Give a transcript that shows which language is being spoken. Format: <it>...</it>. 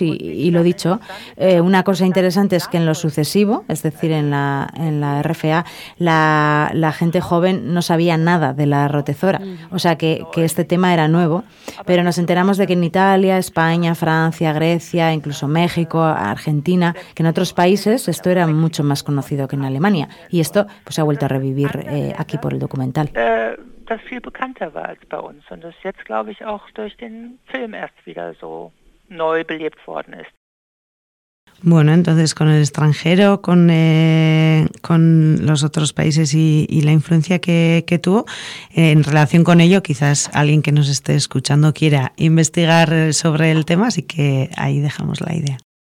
<es>Y lo dicho, una cosa interesante es que en lo sucesivo, es decir, en la RFA, la gente joven no sabía nada de la Rote Zora. O sea que este tema era nuevo, pero nos enteramos de que en Italia, España, Francia, Grecia, incluso México, Argentina, que en otros países esto era mucho más conocido que en Alemania. Y esto pues ha vuelto a revivir aquí por el documental.</es> <de>Das viel bekannter war als bei uns und das jetzt, glaube ich, auch durch den Film erst wieder so neu belebt worden ist.</de> <es>Bueno, entonces con el extranjero, con los otros países y la influencia que tuvo, en relación con ello, quizás alguien que nos esté escuchando quiera investigar sobre el tema, así que ahí dejamos la idea.</es>